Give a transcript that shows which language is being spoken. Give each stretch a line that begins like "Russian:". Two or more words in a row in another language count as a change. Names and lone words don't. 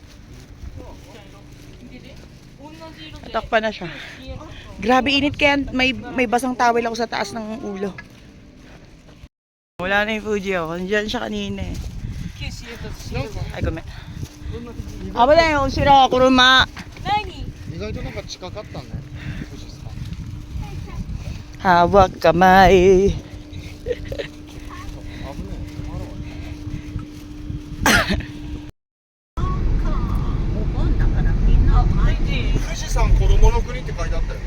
Filipino: Natakpan na siya. Grabe init kaya may basang towel ako sa taas ng ulo. Wala na yung Fuji ako. Nandiyan siya kanina eh. Ay, comment. Ah, wala yung sira ako kuruma.
Japanese: 意外となんか近かったね、富士山。
Filipino: Hawak kamay.
Japanese: Fujisan 子供の国って書いてあったよ。